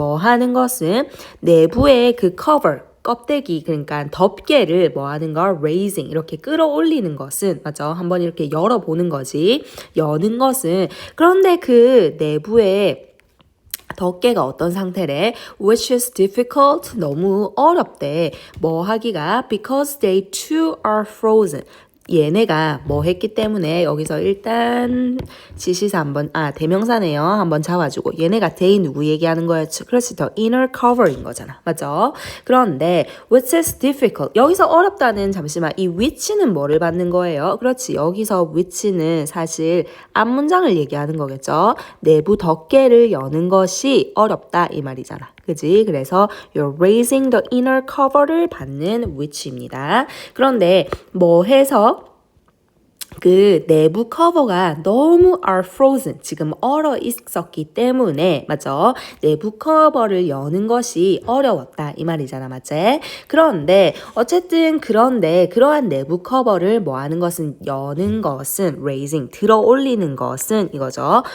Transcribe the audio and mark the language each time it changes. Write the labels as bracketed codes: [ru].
[ko] 뭐 하는 것은 내부의 그 cover 껍데기 그러니까 덮개를 뭐 하는 거 raising 이렇게 끌어올리는 것은 맞죠? 한번 이렇게 열어보는 거지. 여는 것은 그런데 그 내부에 덮개가 어떤 상태래? [en] Which is difficult. [ko] 너무 어렵대. 뭐 하기가? [en] Because they too are frozen. [ko] 얘네가 뭐 했기 때문에 여기서 일단 지시사 한번 대명사네요. 한번 잡아주고 얘네가 they 누구 얘기하는 거였죠? 그렇지 더 inner cover인 거잖아. 맞죠? 그런데 [en] which is difficult [ko] 여기서 어렵다는 잠시만 이 which는 뭐를 받는 거예요? 그렇지 여기서 which는 사실 앞문장을 얘기하는 거겠죠. 내부 덮개를 여는 것이 어렵다 이 말이잖아. 그지? 그래서 [en] you're raising the inner cover [ko] 를 받는 which입니다. 그런데 뭐 해서 그 내부 커버가 너무 [en] are frozen [ko] 지금 얼어 있었기 때문에 맞죠? 내부 커버를 여는 것이 어려웠다 이 말이잖아 맞지? 그런데 어쨌든 그런데 그러한 내부 커버를 뭐 하는 것은 여는 것은 raising 들어 올리는 것은 이거죠.